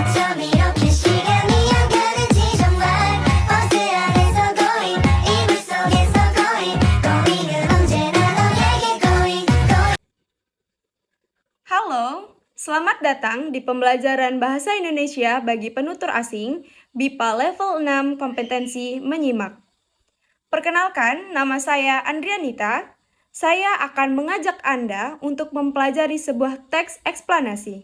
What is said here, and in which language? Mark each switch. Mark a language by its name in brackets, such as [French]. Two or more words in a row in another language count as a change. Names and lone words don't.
[Korean] 밤 이렇게 시간이 안 가는지 정말 버스 안에서 going 이불 속에서 going 은 언제나 너에게 going. [Indonesian] Halo, selamat datang di pembelajaran Bahasa Indonesia bagi penutur asing BIPA level 6 kompetensi menyimak. Perkenalkan, nama saya Andrianita. Saya akan mengajak Anda untuk mempelajari sebuah teks eksplanasi.